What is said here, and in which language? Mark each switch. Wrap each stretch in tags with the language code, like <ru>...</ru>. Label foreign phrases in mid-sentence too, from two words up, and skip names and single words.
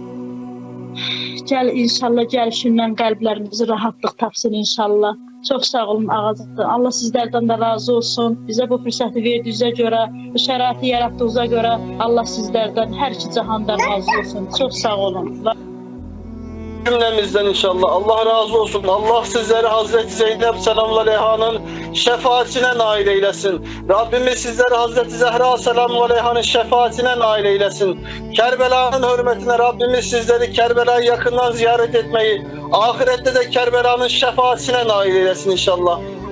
<az>Gəl inşallah gəlişindən qəlblərimizi rahatlıq tapsın inşallah. Çox sağ olun ağacan. Allah sizlərdən də razı olsun. Bizə bu fürsəti verdiyinizə görə, bu şəraiti yaratdığınıza görə Allah sizlərdən hər iki cahanda razı olsun. Çox sağ olun.</az> <tr>Cümlemizden inşallah. Allah razı olsun. Allah sizleri Hazreti Zeynep</tr> <ar>selamun aleyhanın</ar> <tr>şefaatine nail eylesin. Rabbimiz sizleri Hazreti Zehra</tr> <ar>selamun aleyhanın</ar> <tr>şefaatine nail eylesin. Kerbela'nın hürmetine Rabbimiz sizleri Kerbela'yı yakından ziyaret etmeyi, ahirette de Kerbela'nın şefaatine nail eylesin inşallah.</tr>